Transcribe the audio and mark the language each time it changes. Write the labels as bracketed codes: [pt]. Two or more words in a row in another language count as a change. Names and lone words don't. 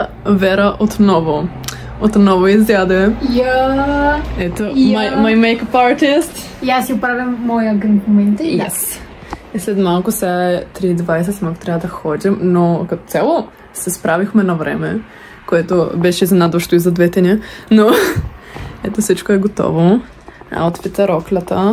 [bg] Вера отново изяде. Ето, [en] my makeup artist. [bg] И аз си оправям моя грим в момента. [en] Yes. [bg] И след малко сега е 3:20, смак трябва да ходим, но като цяло се справихме на време, което беше изненадващо и за двете ни, но ето всичко е готово. Аутфита, роклята.